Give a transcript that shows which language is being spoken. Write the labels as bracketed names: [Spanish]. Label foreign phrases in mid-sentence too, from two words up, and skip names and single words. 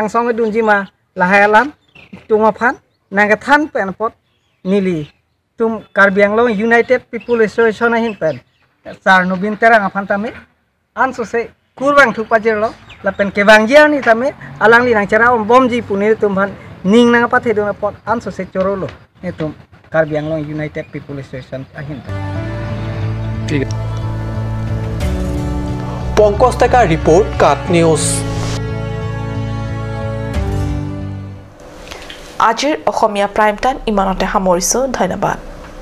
[Karbi] angsong dun jima lahai alam tungafan naga than pen pot nili tum Karbianglo United People Association ahin pen sar Nobin Terang afan tame anso se kurang tu pajerlo lapen kebangjian ni tame alang li nang cara bom ji punir tumhan ning nang pathe do pot anso se chorolo etum Karbi Anglong United People Station ahin [Assamese] ঠিক আছে পঙ্কজ টেকা ৰিপৰ্ট কাট নিউজ আজিৰ অসমীয়া [English] prime time [Assamese] ইমানতে সামৰিছো ধন্যবাদ